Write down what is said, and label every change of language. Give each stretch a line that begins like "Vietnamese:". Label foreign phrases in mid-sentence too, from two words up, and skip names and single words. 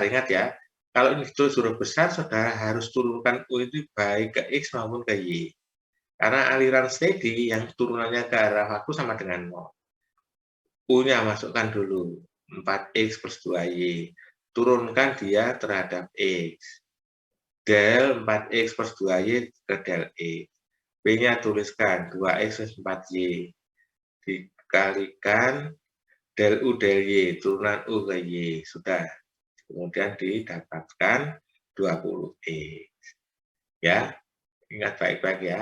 Indonesian: Ingat ya, kalau ini huruf besar, saudara harus turunkan U itu baik ke X maupun ke Y. Karena aliran steady yang turunannya ke arah waktu sama dengan 0. U-nya masukkan dulu, 4X plus 2Y. Turunkan dia terhadap X. Del 4X plus 2Y ke del X. B-nya tuliskan 2X plus 4Y. Dikalikan del U del Y, turunan U ke Y. Sudah. Kemudian didapatkan 20X. Ya, ingat baik-baik ya.